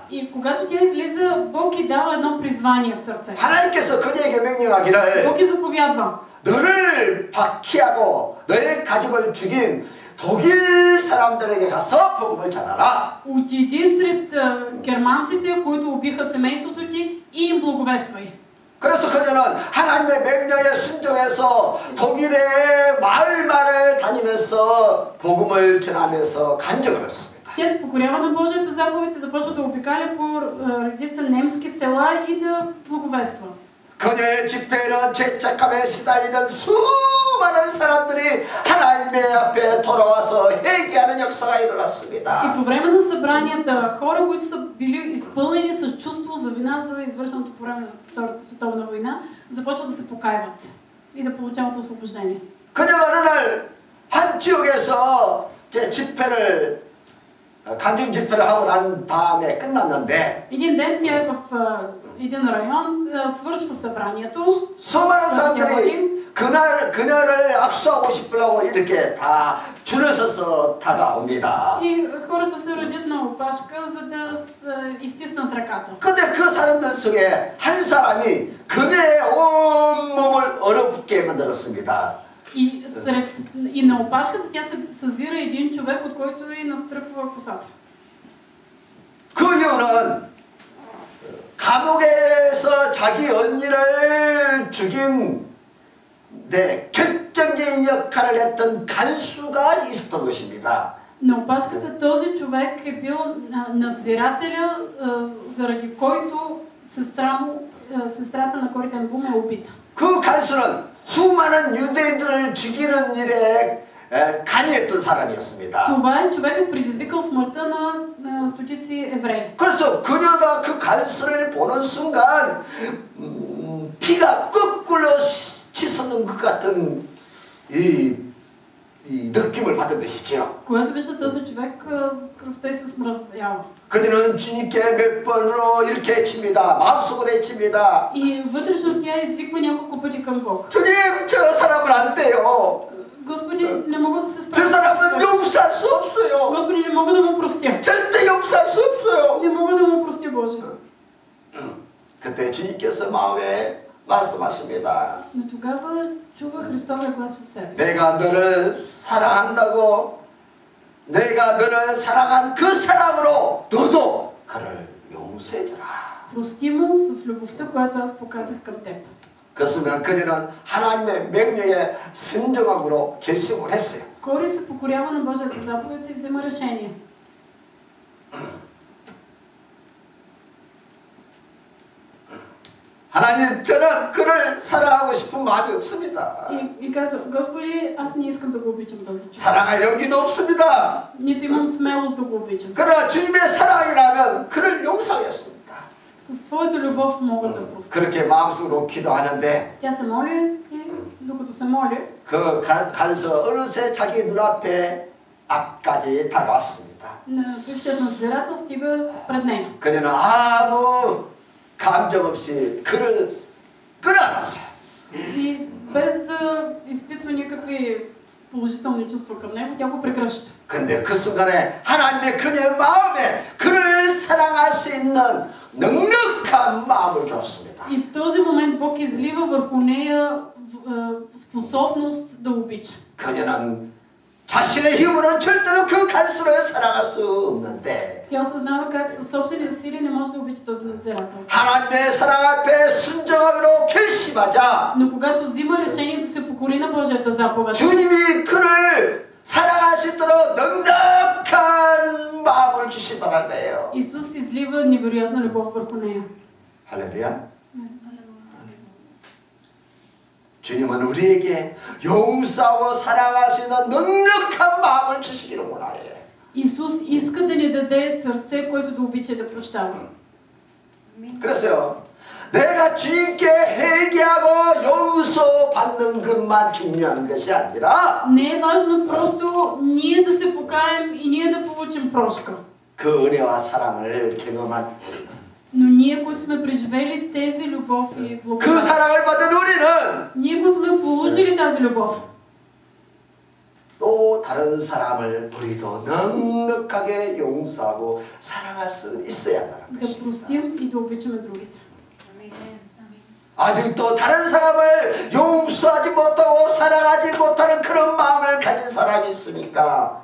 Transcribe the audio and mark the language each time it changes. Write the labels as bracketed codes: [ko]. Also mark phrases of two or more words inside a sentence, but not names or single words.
[bg] И когато тя излиза, Бог й дава едно призвание в сърце. [ko] 하나님께서 그녀에게 명령하기를 [bg] Бог й заповядва. [ko] 너를 박해하고 너의 가족을 죽인 독일 사람들에게 가서 복음을 전하라. [bg] Отиди сред германците, които убиха семейството ти, и им благовествай. [ko] 그래서 그녀는 하나님의 명령에 순종해서 독일의 마을마을 다니면서 복음을 전하면서 간증을 했습니다. [bg] Тя се покорява на Божията заповед и започва да обикаля по редица немски села и да благовества. [ko] 그녀의 집회에는 죄책감에 시달리는 수많은 사람들이 하나님의 앞에 돌아와서 회개하는 역사가 일어났습니다. [bg] И по време на събранията, хора, които са били изпълнени с чувство за вина за извършеното по време на Втората световна война, започват да се покайват и да получават освобождение. [ko] 그녀가 어느 날 한 지역에서 제 집회를 간증 집회를 하고 난 다음에 끝났는데 [bg] Един ден тя е в един район, свършва събранието. [ko] 수많은 사람들이 그녀를 악수하고 싶으려고 이렇게 다 줄을 서서 다가옵니다. [bg] И хората се редят на опашка, за да изтиснат ръката. [ko] 근데 그 사람들 속에 한 사람이 그녀의 온몸을 얼어붙게 만들었습니다. [bg] И на опашката тя се съзира един човек, от който и настръпва косата. [ko] 그 이후로 시몬은 감옥에서 자기 언니를 죽인 결정적인 역할을 했던 간수가 있었던 것입니다. [bg] На опашката този човек е бил надзирателя, заради който сестрата на Кори Тен Бум е убита. [ko] 그 간수는 수많은 유대인들을 죽이는 일에 관여했던 사람이었습니다. [bg] Това е човекът предизвикал смъртта на стотици евреи. [ko] 그래서 그녀가 그 간수를 보는 순간 피가 거꾸로 치솟는 것 같은 이 느낌을 받은 것이죠. [bg] Когато вижда този човек, кръвта й се смръзвява. [ko] 그녀는 주님께 몇 번으로 이렇게 외칩니다. 마음속으로 외칩니다. [bg] И вътрешно тя извиква няколко пъти към Бог. [ko] 주님, 저 사람은 안 돼요. [bg] Господи, не мога да се [ko] 저 [bg] справя. [ko] 사람은 용서할 수 없어요. [bg] Господи, не мога да му простя. [ko] 절대 용서할 수 없어요. [bg] Не мога да му простя, Боже. [ko] 그때 주님께서 마음에 말씀하십니다. [bg] Но тогава чува Христовия глас в себе си. [ko] 내가 너를 사랑한다고, 내가 너를 사랑한 그 사랑으로 너도 그를 용서해주라. [bg] Прости му с любовта, която аз показах към теб. [ko] 그 순간 그녀는 하나님의 명령에 순종함으로 결심을 했어요. [bg] Кори се покорява на Божията заповед и взема решение. [ko] 하나님, 저는 그를 사랑하고 싶은 마음이 없습니다. [bg] И казва, Господи, аз не искам да го обичам този човек. [ko] 사랑할 용기도 없습니다. [bg] Нито имам смелост да го обичам. [ko] 그러나 주님의 사랑이라면 그를 용서하겠습니다. [bg] С твоята любов мога да простя. [ko] 그렇게 마음속으로 기도하는데 [bg] Тя се моли и докато се моли, [ko] 그 간수 어느새 자기 눈앞에 앞까지 다가왔습니다. [bg] бившият надзирател стига пред нея. [ko] 그녀는 아무 감정 없이 그를 끌어안았어요. [bg] И без да изпитва никакви положителни чувства към него, тя го прегръща. [ko] 근데 그 순간에 하나님의 그녀의 마음에 그를 사랑할 수 있는 넉넉한 마음을 줬습니다. [bg] И в този момент Бог излива върху нея способност да обича. [ko] 그녀는 자신의 힘으로는 절대로 그 간수를 사랑할 수 없는데 [bg] Тя осъзнава как със собствени сили не може да обича този надзирател. [ko] 하나님의 사랑 앞에 순종하기로 결심하자 [bg] Но когато взима решение да се покори на Божията заповед, [ko] 주님이 그를 사랑할 수 있도록 넉넉한 마음을 주시더라는 거예요. [bg] Исус излива невероятна любов върху нея. [ko] 할렐루야. 주님은 우리에게 용서하고 사랑할 수 있는 넉넉한 마음을 주시기를 원하여. [bg] Исус иска да ни даде сърце, което да обича да прощава. [ko] 그래서요, 내가 주님께 회개하고 용서 받는 것만 중요한 것이 아니라 [bg] Не е важно просто ние да се покаем и ние да получим прошка. [ko] 그 은혜와 사랑을 경험한 우리는 [bg] Но ние, които сме преживели тези любов и [ko] 그 [bg] благодат, [ko] 사랑을 받은 우리는 [bg] ние, които сме получили тази любов, [ko] 또 다른 사람을 우리도 넉넉하게 용서하고 사랑할 수 있어야 한다는 [bg] да [ko] 것입니다. [bg] простим и да обичаме другите. [ko] 아직도 다른 사람을 용서하지 못하고 사랑하지 못하는 그런 마음을 가진 사람이 있습니까?